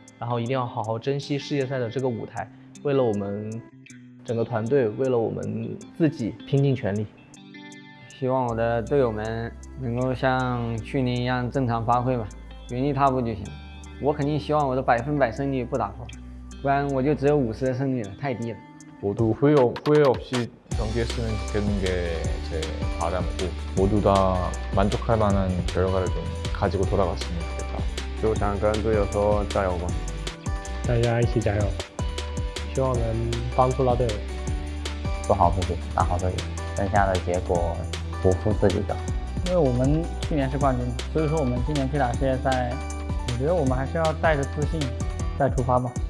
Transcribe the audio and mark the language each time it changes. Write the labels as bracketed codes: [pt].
[zh] 然后一定要好好珍惜世界赛的这个舞台，为了我们整个团队，为了我们自己拼尽全力。希望我的队友们能够像去年一样正常发挥吧，原地踏步就行。我肯定希望我的100%胜率不打破，不然我就只有50的胜率了，太低了。 [ko] 모두 후회 없이 경기했으면 좋겠는 게 제 바람이고 모두 다 만족할 만한 결과를 좀 가지고 돌아갔으면 좋겠다. [zh] 就想跟队友说加油吧，大家一起加油，希望能帮助到队友，做好自己，打好自己，剩下的结果不负自己的。因为我们去年是冠军，所以说我们今年去打世界赛，我觉得我们还是要带着自信再出发吧。